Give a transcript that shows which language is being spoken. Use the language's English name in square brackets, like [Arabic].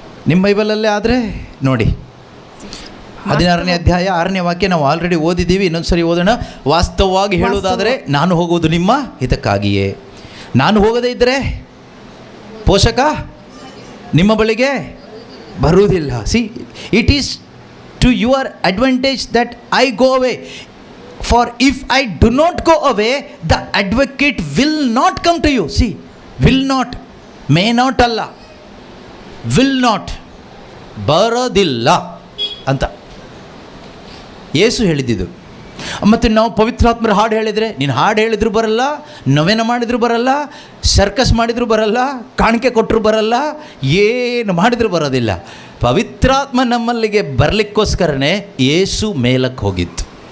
[Kannada] ನಿಮ್ಮ ಬೈಬಲಲ್ಲೇ ಆದರೆ ನೋಡಿ, 16ನೇ ಅಧ್ಯಾಯ 6ನೇ ವಾಕ್ಯ ನಾವು ಆಲ್ರೆಡಿ ಓದಿದ್ದೀವಿ. ಇನ್ನೊಂದು ಸರಿ ಓದೋಣ. ವಾಸ್ತವವಾಗಿ ಹೇಳುವುದಾದರೆ, ನಾನು ಹೋಗುವುದು ನಿಮ್ಮ ಹಿತಕ್ಕಾಗಿಯೇ. ನಾನು ಹೋಗದೇ ಇದ್ದರೆ ಪೋಷಕ ನಿಮ್ಮ ಬಳಿಗೆ ಬರುವುದಿಲ್ಲ. [English] See, it is to your advantage that I go away. For if I do not go away, the advocate will not come to you. See, will not, may not [Kannada] ಅಲ್ಲ, [English] will not, [Kannada] ಬರೋದಿಲ್ಲ ಅಂತ ಯೇಸು ಹೇಳಿದ್ದು. ಮತ್ತು ನಾವು ಪವಿತ್ರಾತ್ಮರ ಹಾಡು ಹೇಳಿದರೆ, ನೀನು ಹಾಡು ಹೇಳಿದ್ರು ಬರಲ್ಲ, ನವೇನ ಮಾಡಿದ್ರು ಬರಲ್ಲ, ಸರ್ಕಸ್ ಮಾಡಿದ್ರು ಬರಲ್ಲ, ಕಾಣಿಕೆ ಕೊಟ್ಟರು ಬರಲ್ಲ, ಏನು ಮಾಡಿದ್ರು ಬರೋದಿಲ್ಲ. ಪವಿತ್ರಾತ್ಮ ನಮ್ಮಲ್ಲಿಗೆ ಬರಲಿಕ್ಕೋಸ್ಕರನೇ ಯೇಸು ಮೇಲಕ್ಕೆ ಹೋಗಿತ್ತು.